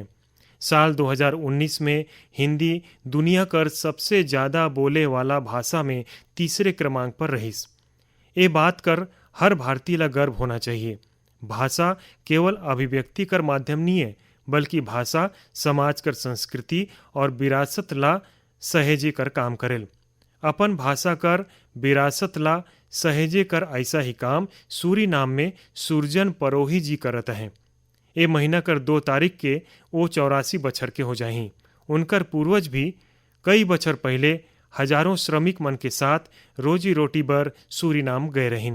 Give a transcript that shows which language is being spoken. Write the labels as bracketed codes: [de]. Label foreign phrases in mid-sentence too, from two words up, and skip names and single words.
[hne] साल 2019 में हिंदी दुनिया कर सबसे ज्यादा बोले वाला भाषा में तीसरे क्रमांक पर रहीस। ये बात कर हर भारतीय ला गर्व होना चाहिए। भाषा केवल अभिव्यक्ति कर माध्यम नहीं है, बल्कि भाषा समाज कर संस्कृति और विरासत ला सहेजे कर काम करेल। अपन भाषा कर विरासत ला सहेजे कर ऐसा ही काम सूरी नाम में सुरजन परोही जी करत हैं। ए महीना कर 2 तारीख के वो 84 बछर के हो जाही। उनकर पूर्वज भी कई बछर पहले हजारों श्रमिक मन के साथ रोजी रोटी बर सूरीनाम गए रहिन।